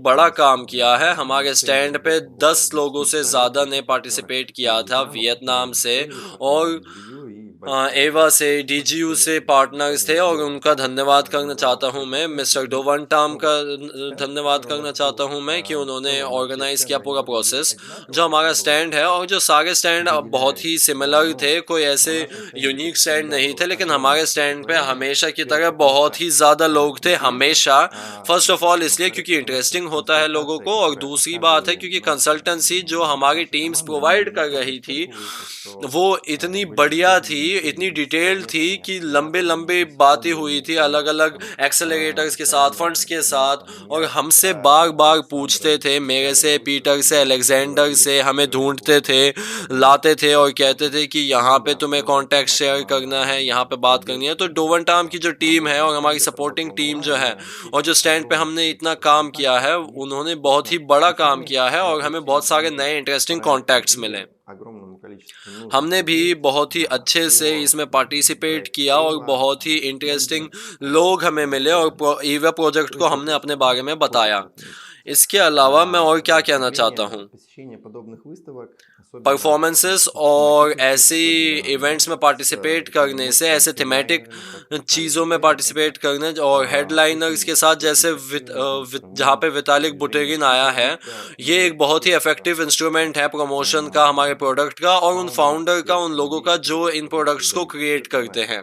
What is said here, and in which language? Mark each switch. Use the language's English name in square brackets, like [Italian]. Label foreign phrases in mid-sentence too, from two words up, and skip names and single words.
[Russian] работу. У [Hindi] बड़ा [Russian] нас [Hindi] काम किया है। [Russian] на [Hindi] हमारे [Russian] стенде [Hindi] स्टैंड पे [Russian] работало около [Hindi] 10 लोगों [Russian] 10 [Hindi] से [Russian] человек, [Hindi] ज़्यादा ने [Russian] это партнеры [Hindi] पार्टिसिपेट [Russian] из [Hindi] किया था [Russian] Вьетнама, [Hindi] वियतनाम [Russian] партнеры [Hindi] से, [Russian] DigiU, партнеры [Hindi] और [Russian] DigiU и большая [Hindi] एवा से [Russian] часть [Hindi] डीजीयू [Russian] победителей [Hindi] से पार्टनर्स थे, [Russian] сегодня [Hindi] और [Russian] сделала [Hindi] उनका [Russian] запуск, [Hindi] धन्यवाद करना [Russian] организовав [Hindi] चाहता [Russian] все [Hindi] हूँ [Russian] эти [Hindi] मैं। [Russian] стенды. [Hindi] मिस्टर [Russian] И, [Hindi] डोवन टाम [Russian] ну [Hindi] का [Russian] вот, стенд, с [Hindi] धन्यवाद [Russian] которым [Hindi] करना [Russian] вас ждут, [Hindi] चाहता हूँ मैं कि [Russian] в [Hindi] उन्होंने [Russian] целом все [Hindi] ऑर्गेनाइज किया [Russian] стенды, они [Hindi] पूरा [Russian] выглядели [Hindi] प्रोसेस। जो [Russian] одинаково, [Hindi] हमारा [Russian] это было [Hindi] स्टैंड है, [Russian] как-то [Hindi] और जो सारे स्टैंड बहुत ही [Russian] выделяющееся. [Hindi] सिमिलर [Russian] Но [Hindi] थे, कोई [Russian] на [Hindi] ऐसे [Russian] нашем स्टенде, как [English] unique stand [Russian] всегда, [Hindi] नहीं [Russian] было [Hindi] थे, लेकिन [Russian] огромное [Hindi] हमारे स्टैंड पे [Russian] столпотворение. [Hindi] हमेशा की [Russian] Во-первых, [Hindi] तरह [Russian] потому [Hindi] बहुत [Russian] что [Hindi] ही ज़्यादा लोग थे, [Russian] интересно, [English] हमेशा। first of all इसलिए [Russian] во-вторых, [Hindi] क्योंकि [Russian] потому что [Hindi] इंटरेस्टिंग होता है लोगों [Russian] консультация, [Hindi] को, और [Russian] которая [Hindi] दूसरी बात है [Russian] оказывали [Hindi] क्योंकि कंसल्टेंसी जो हमारी [Russian] наша [Hindi] टीम्स [Russian] команда, она [Hindi] प्रोवाइड कर [Russian] далеко [Hindi] रही थी [Russian] исчерпывающая, что [Hindi] वो इतनी [Russian] были [Hindi] बढ़िया [Russian] сделаны [Hindi] थी, इतनी [Russian] серии [Hindi] डिटेल थी [Russian] совместных [Hindi] कि लंबे लंबे [Russian] мероприятий с [Hindi] बातें हुई [Russian] фондами [Hindi] थी [Russian] и [Hindi] अलग अलग [Russian] там, [Hindi] एक्सेलरेटर्स के साथ, फंड्स [Russian] специально [Hindi] के [Russian] мы [Hindi] साथ। [Russian] там [Hindi] और हमसे बार [Russian] с [Hindi] बार पूछते [Russian] Александром [Hindi] थे, मेरे [Russian] искали [Hindi] से, पीटर से, [Russian] выставки, [Hindi] अलेक्जेंडर [Russian] проводили [Hindi] से, हमें [Russian] какие-то [Hindi] ढूंढते थे, [Russian] конкурсы, какие-то [Hindi] लाते थे और कहते [Russian] воркшопы. [Hindi] थे कि यहाँ [Russian] Ну [Hindi] पे [Russian] да, в [Hindi] तुम्हें [Russian] целом [English] कॉन्टैक्ट [Russian] наша [English] शेयर [Russian] команда, [Hindi] करना है, [Russian] она [Hindi] यहाँ पे बात करनी है। तो [Russian] без [Hindi] डोवन टाम की जो टीम है [Russian] работы на [Hindi] और हमारी [Russian] стенде [English] सपोर्टिंग [Russian] проработала [English] टीम [Russian] была, [Hindi] जो है, [Russian] и [Hindi] और जो [Russian] здесь [Hindi] स्टैंड पे [Russian] огромное [Hindi] हमने इतना [Russian] количество [Hindi] काम किया है, [Russian] контактов. И, [Hindi] उन्होंने बहुत [Russian] собственно, [Hindi] ही बड़ा [Russian] с [Hindi] काम [Russian] ними [Hindi] किया है, और हमें बहुत [Russian] этим [Hindi] सारे [Russian] крупным [Hindi] नए इंटरेस्टिंग [Russian] проектом [Hindi] कॉन्टैक्ट्स [Russian] и [Hindi] मिले। [Russian] огромному количеству нужных [Hindi] हमने भी [Russian] людей [Hindi] बहुत ही अच्छे से इसमें पार्टिसिपेट [Russian] проект [Hindi] किया, और [Russian] Эйва, [Hindi] बहुत ही [Russian] фонды, [Hindi] इंटरेस्टिंग लोग हमें मिले, [Russian] финансирование. [Hindi] और ईवा प्रोजेक्ट [Russian] Что [Hindi] को [Russian] еще [Hindi] हमने अपने [Russian] хочется [Hindi] बारे में [Russian] хочется [Hindi] बताया। [Russian] отметить? [Hindi] इसके अलावा मैं और क्या [Russian] К [Hindi] कहना चाहता [Russian] сожалению, [Hindi] हूँ, [Russian] вот посещение подобных выставок, [Hindi] परफॉर्मेंसेस और ऐसी इवेंट्स में पार्टिसिपेट करने से, ऐसे थीमेटिक चीज़ों में पार्टिसिपेट करने और हेडलाइनर्स के साथ, जैसे जहाँ पे वितालिक बुटेरिन आया है, ये एक बहुत ही [English] effective instrument [Hindi] है प्रमोशन का, हमारे प्रोडक्ट का और उन फाउंडर का, उन लोगों का जो इन प्रोडक्ट्स को क्रिएट करते हैं।